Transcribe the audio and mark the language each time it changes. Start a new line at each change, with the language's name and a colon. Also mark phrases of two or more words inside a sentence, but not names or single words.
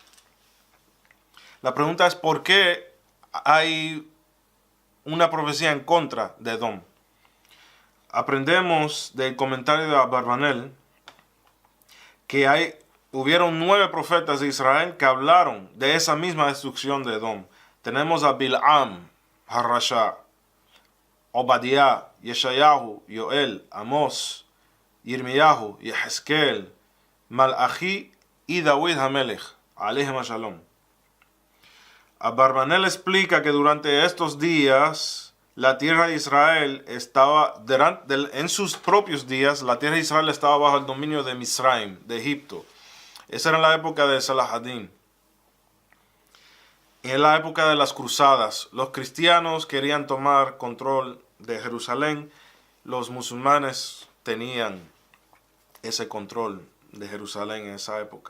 Spanish: La pregunta es: ¿por qué hay una profecía en contra de Edom? Aprendemos del comentario de Abarbanel que hubieron 9 profetas de Israel que hablaron de esa misma destrucción de Edom. Tenemos a Bil'am, Harasha, Obadiah, Yeshayahu, Yoel, Amos, Yirmiyahu, Yehezkel, Malachi y David Hamelech,
Hebrew: עליכם שלום.
Spanish: Abarbanel explica que durante estos días la tierra de Israel estaba, en sus propios días, la tierra de Israel estaba bajo el dominio de Misraim, de Egipto. Esa era la época de Salahadin. En la época de las cruzadas, los cristianos querían tomar control de Jerusalén, los musulmanes tenían ese control de Jerusalén en esa época.